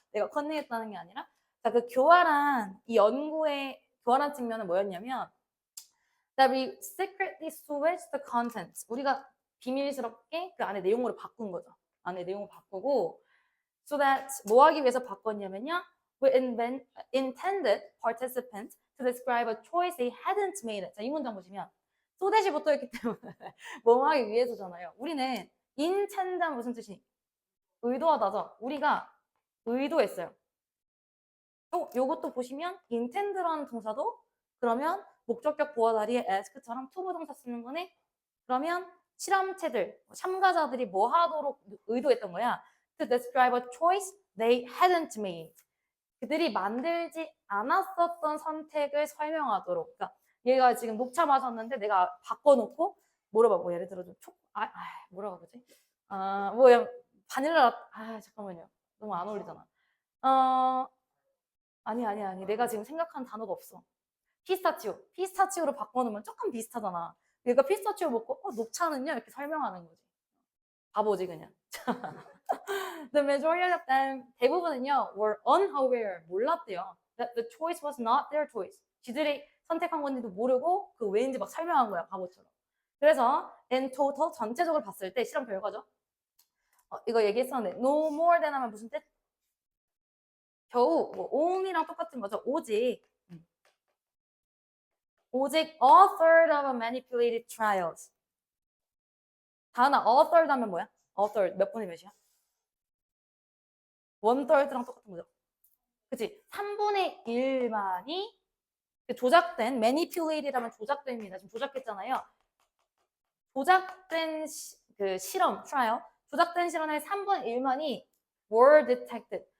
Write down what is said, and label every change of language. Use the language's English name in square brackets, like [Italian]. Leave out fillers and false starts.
[Korean] 내가 커닝했다는 게 아니라. 자, 그 교활한, 이 연구의 교활한 측면은 뭐였냐면, [English] that we secretly switched the contents. [Korean] 우리가 비밀스럽게 그 안에 내용으로 바꾼 거죠. 안에 내용을 바꾸고, [English] so that [Korean] 뭐 하기 위해서 바꿨냐면요. [English] We intended participants to describe a choice they hadn't made. [Korean] 자, 이 문장 보시면 so that이 붙어있기 때문에 뭐 하기 위해서잖아요. 우리는 intend는 무슨 뜻이? 의도하다죠. 우리가 의도했어요. 또 요것도 보시면 intend라는 동사도 그러면 목적격 보어 다리에 ask처럼 to 부동사 쓰는 거네. 그러면 실험체들, 참가자들이 뭐 하도록 의도했던 거야? [English] To describe a choice they hadn't made. [Korean] 그들이 만들지 않았었던 선택을 설명하도록. 그러니까 얘가 지금 녹차 마셨는데 내가 바꿔놓고 물어봐. 뭐 예를 들어 좀 뭐라고 그러지? 뭐 바닐라 잠깐만요. 너무 안 어울리잖아. 아니. 내가 지금 생각한 단어가 없어. 피스타치오로 바꿔놓으면 조금 비슷하잖아. 얘가 피스타치오 먹고 녹차는요? 이렇게 설명하는 거지. 바보지 그냥. [English] The majority of them, [Korean] 대부분은요, [English] were unaware, [Korean] 몰랐대요. [English] That the choice was not their choice. [Korean] 지들이 선택한 건지도 모르고 그 왜인지 막 설명한 거야, 바보처럼. 그래서 in total, 전체적으로 봤을 때 실험 결과죠. 이거 얘기했었는데 [English] no more than [Korean] 하면 무슨 뜻? 겨우, 뭐 only랑 똑같은 거죠. 오직 [English] a third of a manipulated trials. [Korean] 다나 a third 하면 뭐야? a third 몇 분의 몇이야? one third랑 똑같은 거죠. 그치? 3분의 1만이 조작된, manipulated라면 조작됩니다. 지금 조작했잖아요. 조작된 그 실험, trial, 조작된 실험의 3분의 1만이 [English] were detected.